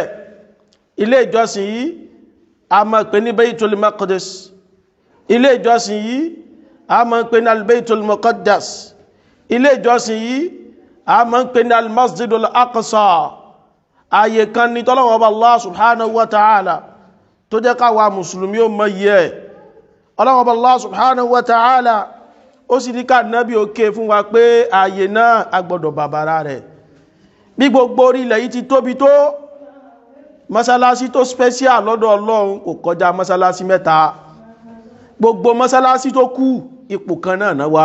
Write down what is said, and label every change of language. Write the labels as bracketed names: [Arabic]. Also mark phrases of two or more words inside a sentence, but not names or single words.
[Yoruba] Ilé ìjọsìn yìí a máa pè ní Baitul Maqdis. Ilé ìjọsìn yìí a máa pè ní Al-Baitul Muqaddas. Ilé ìjọsìn yìí a máa pè ní Al-Masjidul Aqsa. Ààyè kan ní tọ́lọ́wọ́ ọba Allah [Arabic] سبحانه وتعالى [Yoruba] tó jẹ́ káwa mùsùlùmí ó mọ̀ yẹ. Ọlọ́wọ́ ọba Allah [Arabic] سبحانه وتعالى [Yoruba] ó sì ní ká nábì òkè fún wa pé ààyè náà agbọ́dọ̀ bàbára rẹ̀. Bí gbogbo orílẹ̀ yìí ti tóbi tó, mọ́sálásí tó special lọ́dọ̀ Ọlọ́run kò kọjá mọ́sálásí 3. Gbogbo mọ́sálásí tó kù ipò kan náà wà.